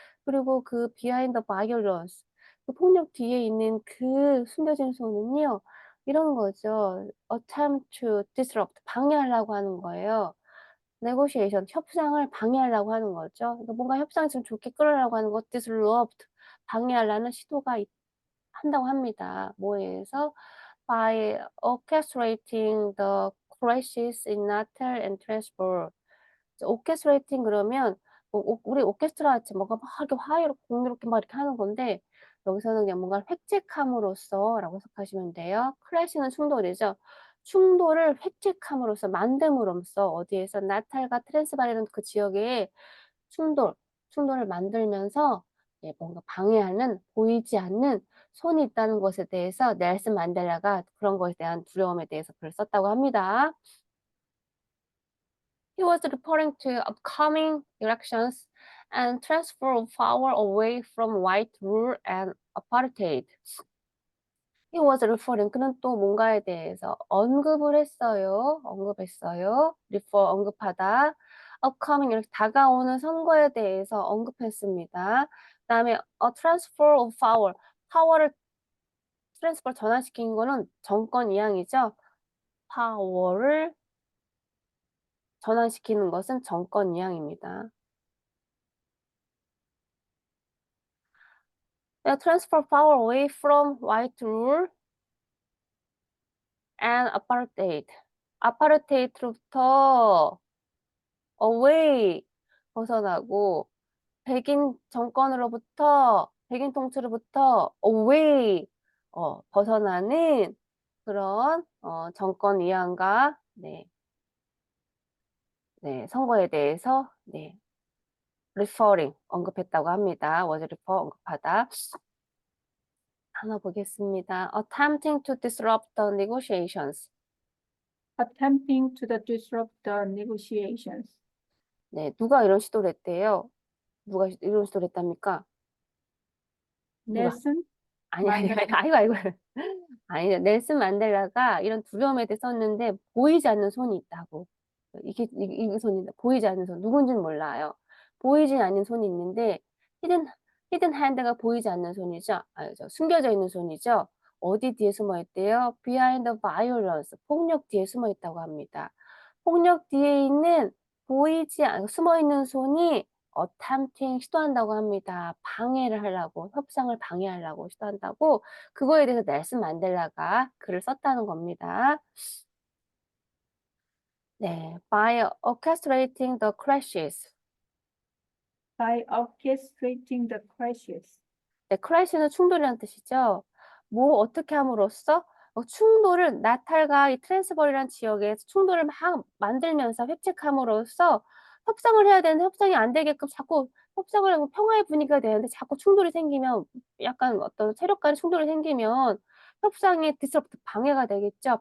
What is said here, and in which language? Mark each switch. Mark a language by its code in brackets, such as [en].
[ko] 그리고 그 [en] behind the violence, [ko] 그 폭력 뒤에 있는 그 숨겨진 손은요, 이런 거죠. [en] attempt to disrupt, [ko] 방해하려고 하는 거예요. negotiation, 협상을 방해하려고 하는 거죠. 그러니까 뭔가 협상이 좀 좋게 끌으려고 하는 것, disrupt, 방해하려는 시도가 한다고 합니다. 뭐에서? [en] by orchestrating the crashes in Natal and Transvaal. [ko] orchestrating 그러면 우리 오케스트라 같이 뭔가 막 이렇게 화해로 공유롭게 막 이렇게 하는 건데 여기서는 그냥 뭔가 획책함으로써라고 해석하시면 돼요. 클래시는 충돌이죠. 충돌을 획책함으로써 만듦으로써 어디에서 나탈과 트랜스바르는 그 지역에 충돌을 만들면서 뭔가 방해하는 보이지 않는 손이 있다는 것에 대해서 넬슨 만델라가 그런 것에 대한 두려움에 대해서 글을 썼다고 합니다. [en] He was referring to upcoming elections and transfer of power away from white rule and apartheid. He was referring, [ko] 그는 또 뭔가에 대해서 언급했어요. refer, 언급하다. upcoming, 이렇게 다가오는 선거에 대해서 언급했습니다. 그 다음에 [en] a transfer of power, [ko] 파워를 트랜스퍼 전환시킨 거는 정권 이양이죠. 파워를 전환시키는 것은 정권 이양입니다. [en] transfer power away from white rule and apartheid. [ko] 아파르테이트로부터 away 벗어나고 백인 정권으로부터 백인 통치로부터 away 벗어나는 그런 정권 이양과 선거에 대해서 referring 언급했다고 합니다. [en] was refer 언급하다. [ko] 하나 보겠습니다. [en] attempting to disrupt the negotiations. attempting to disrupt the negotiations. [ko] 네, 누가 이런 시도를 했대요? 누가 이런 시도를 했답니까? 누가? 넬슨 아니, 만델라. 아이고. 아니, 넬슨 만델라가 이런 두려움에 대해 썼는데, 보이지 않는 손이 있다고. 이 손이, 보이지 않는 손. 누군지는 몰라요. 보이지 않는 손이 있는데, 히든 핸드가 보이지 않는 손이죠. 숨겨져 있는 손이죠. 어디 뒤에 숨어 있대요? [en] behind the violence. [ko] 폭력 뒤에 숨어 있다고 합니다. 폭력 뒤에 있는 숨어 있는 손이 attempting 시도한다고 합니다. 방해를 하려고, 협상을 방해하려고 시도한다고. 그거에 대해서 넬슨 만델라가 글을 썼다는 겁니다. [en] 네, by orchestrating the crashes. By orchestrating the crashes. [ko] 네, crash는 충돌이라는 뜻이죠. 뭐 어떻게 함으로써 충돌을 나탈과 이 트랜스버리라는 지역에서 충돌을 막 만들면서 획책함으로써 협상을 해야 되는데 협상이 안 되게끔 자꾸 협상을 하고 평화의 분위기가 되는데 자꾸 충돌이 생기면 약간 어떤 세력 간의 충돌이 생기면 협상에 디스럽트 방해가 되겠죠.